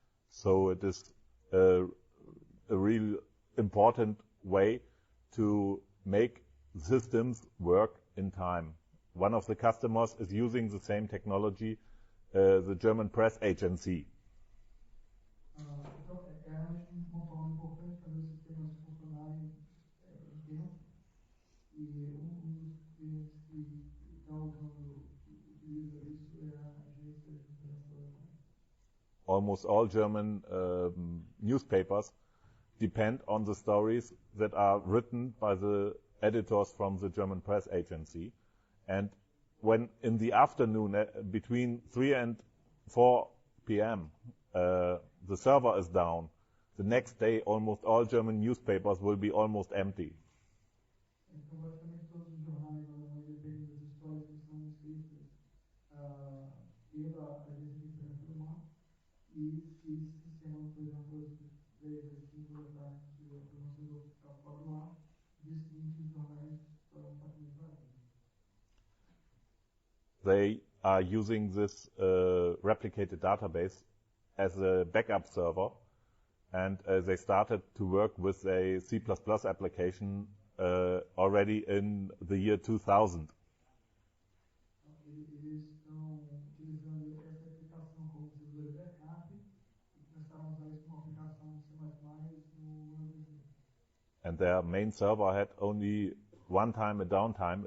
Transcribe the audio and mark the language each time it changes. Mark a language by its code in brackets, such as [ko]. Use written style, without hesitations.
[en] So it is a real important way to make systems work in time. One of the customers is using the same technology, the German press agency. [pt] Então, é realmente uma forma importante fazer os sistemas funcionarem em tempo. E dos clientes que estão usando, utiliza isso é a agência de informação. [en] Almost all German newspapers depend on the stories that are written by the editors from the German press agency. And when in the afternoon, between 3 and 4 p.m., the server is down, the next day almost all German newspapers will be almost empty. [pt] Então, basicamente, todos os jornais alemães dependem das histórias que são escritas pela agência de imprensa alemã. E se esse sistema, por exemplo, às 3 às 5 da tarde, se o fornecedor ficar fora do ar, dia seguinte os jornais estão praticamente vazios. [en] They are using this replicated database as a backup server, and they started to work with a C++ application already in the year 2000. [pt] Eles estão utilizando essa aplicação como servidor backup e começaram a usar isso como aplicação de C++ no ano 2000. [en] And their main server had only one time a downtime.